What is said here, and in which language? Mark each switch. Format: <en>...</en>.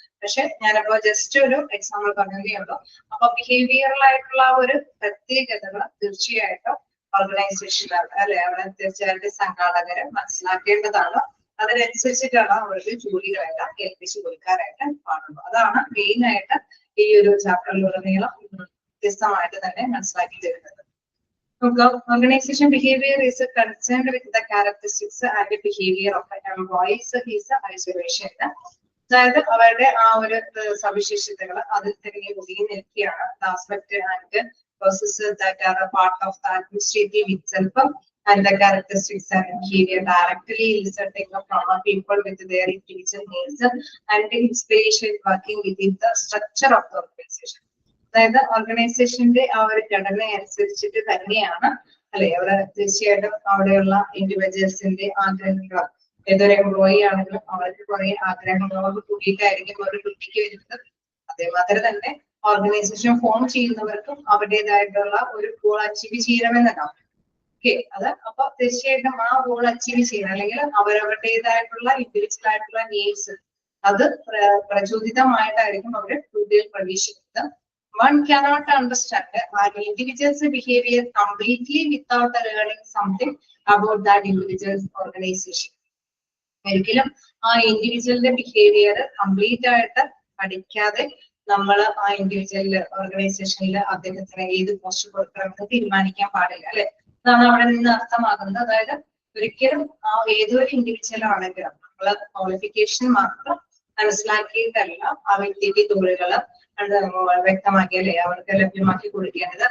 <ml>പക്ഷെ ഞാനിപ്പോ ജസ്റ്റ് ഒരു എക്സാമ്പിൾ പറഞ്ഞതേ ഉള്ളൂ. അപ്പൊ ബിഹേവിയറൽ ആയിട്ടുള്ള ഒരു പ്രത്യേകതകൾ തീർച്ചയായിട്ടും ഓർഗനൈസേഷൻ അല്ലെ അവിടെ തീർച്ചയായിട്ടും സംഘാടകര് മനസ്സിലാക്കേണ്ടതാണ്. അതിനനുസരിച്ചിട്ടാണ് അവർക്ക് ജോലികളെല്ലാം ഏൽപ്പിച്ചു കൊടുക്കാനായിട്ട് പാടുള്ളൂ. അതാണ് മെയിൻ ആയിട്ട് ഈ ഒരു ചാപ്റ്ററിലുടനീളം വ്യത്യസ്തമായിട്ട് തന്നെ മനസ്സിലാക്കി തരുന്നത്.</ml> <en>Organization behavior is concerned with the characteristics and the behavior of the employees is isolation.</en> <ml>അതായത് അവരുടെ ആ ഒരു സവിശേഷതകൾ അതിൽ തന്നെ ഒതുങ്ങി നിൽക്കുകയാണ്.</ml> <en>Aspect and processes that are a part of the administrative itself and the characteristics and behavior directly resulting from people with their individual needs and the inspiration working within the structure of the organization.</en> <ml>അതായത് ഓർഗനൈസേഷന്റെ ആ ഒരു ഘടന അനുസരിച്ചിട്ട് തന്നെയാണ് അല്ലെ അവിടെ തീർച്ചയായിട്ടും അവിടെയുള്ള ഇൻഡിവിജ്വൽസിന്റെ ആഗ്രഹങ്ങൾ ഏതൊരു എംപ്ലോയി ആണെങ്കിലും അവർക്ക് കുറെ ആഗ്രഹങ്ങളോട് കൂടിയിട്ടായിരിക്കും അവർ ഡ്യൂട്ടിക്ക് വരുന്നത്. അതേമാതിരി തന്നെ ഓർഗനൈസേഷൻ ഫോം ചെയ്യുന്നവർക്കും അവരുടേതായിട്ടുള്ള ഒരു ഗോൾ അച്ചീവ് ചെയ്യണമെന്നുണ്ടാവും. ഓക്കെ, അത് അപ്പൊ തീർച്ചയായിട്ടും ആ ഗോൾ അച്ചീവ് ചെയ്യണം, അല്ലെങ്കിൽ അവരവരുടേതായിട്ടുള്ള ഇൻഡിവിജ്വൽ ആയിട്ടുള്ള നീഡ്സ് അത് പ്രചോദിതമായിട്ടായിരിക്കും അവർ ഡ്യൂട്ടിയിൽ പ്രവേശിക്കുന്നത്.</ml> <en>One cannot understand an individual's behavior completely without learning something about that individual's organization.</en> <ml>ഒരിക്കലും ആ ഇൻഡിവിജ്വലിന്റെ ബിഹേവിയർ കംപ്ലീറ്റ് ആയിട്ട് പഠിക്കാതെ നമ്മൾ ആ ഇൻഡിവിജ്വൽ ഓർഗനൈസേഷനിൽ അദ്ദേഹത്തിന് ഏത് പോസ്റ്റ് കൊടുക്കണമെന്ന് തീരുമാനിക്കാൻ പാടില്ല, അല്ലെ? അതാണ് അവിടെ നിന്ന് അർത്ഥമാകുന്നത്. അതായത് ഒരിക്കലും ആ ഏതൊരു ഇൻഡിവിജ്വൽ ആണെങ്കിലും നമ്മള് ക്വാളിഫിക്കേഷൻ മാത്രം മനസ്സിലാക്കിയിട്ടല്ല ആ വ്യക്തിക്ക് തൊഴിലുകള് വ്യക്തമാക്കി, അല്ലെ, അവർക്ക് ലഭ്യമാക്കി കൊടുക്കേണ്ടത്.</ml>